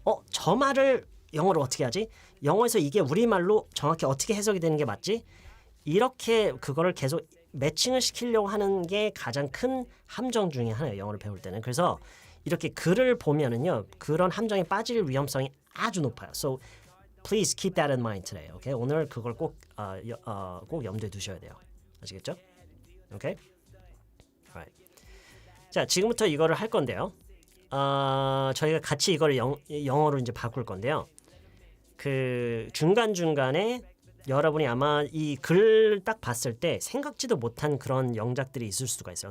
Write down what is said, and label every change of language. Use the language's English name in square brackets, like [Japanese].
[Korean] 저 말을 영어로 어떻게 하지? 영어에서 이게 우리말로 정확히 어떻게 해석이 되는 게 맞지? 이렇게 그거를 계속 매칭을 시키려고 하는 게 가장 큰 함정 중에 하나예요. 영어를 배울 때는. 그래서 이렇게 글을 보면은요, 그런 함정에 빠질 위험성이 아주 높아요. [English] So please keep that in mind today. Okay? [Korean] 오늘 그걸 꼭 염두에 두셔야 돼요. 아시겠죠? 오케이? Alright. 자, 지금부터 이거를 할 건데요. 저희가 같이 이거를 영어로 이제 바꿀 건데요. 중간중간에 여러분이 아마 이 글 딱 봤을 때 생각지도 못한 그런 영작들이 있을 수가 있어요.